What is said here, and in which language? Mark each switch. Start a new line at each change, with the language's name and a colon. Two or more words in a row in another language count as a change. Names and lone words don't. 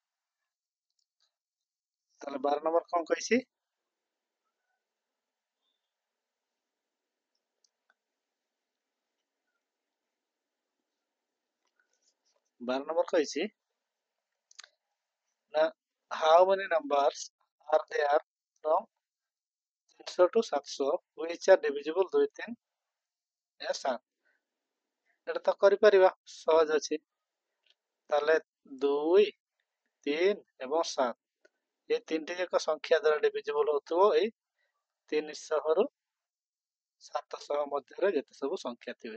Odia: ତାହେଲେ 12 ନମ୍ବର କଣ କହିଛି? 12 ନମ୍ବର କହିଛି ନା
English: how many numbers are there from 300 to 700 which are divisible 2 3 या 7।
Odia: ଏଟା ତ କରିପାରିବା, ସହଜ ଅଛି। ତାହେଲେ 2 3 ଏବଂ 7 এই ତିନିଟି ଯାକ ସଂଖ୍ୟା ଦ୍ୱାରା ଡିଭିଜିବଲ ହଉଥିବ ଏଇ 300 ରୁ 700 ମଧ୍ୟରେ ଯେତେ ସବୁ ସଂଖ୍ୟା ଥିବେ।